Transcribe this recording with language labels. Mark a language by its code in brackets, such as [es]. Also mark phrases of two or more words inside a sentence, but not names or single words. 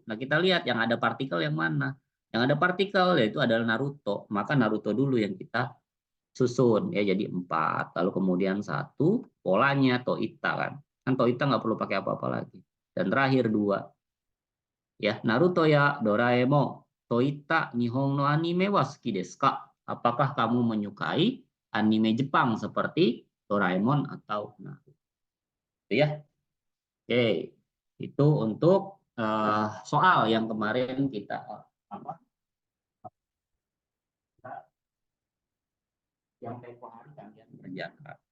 [id] Nah, kita lihat yang ada partikel yang mana. Yang ada partikel yaitu adalah Naruto. Maka Naruto dulu yang kita susun ya, jadi 4. Lalu kemudian 1 polanya Toita kan. Kan Toita nggak perlu pakai apa-apa lagi. Dan terakhir 2 ya, Naruto ya Doraemon. [ja] といった日本のアニメは好きですか? [id] Apakah kamu menyukai anime Jepang seperti Doraemon atau Naruto? Ya. Oke, itu untuk soal yang kemarin kita yang tempo hari kalian kerjakan.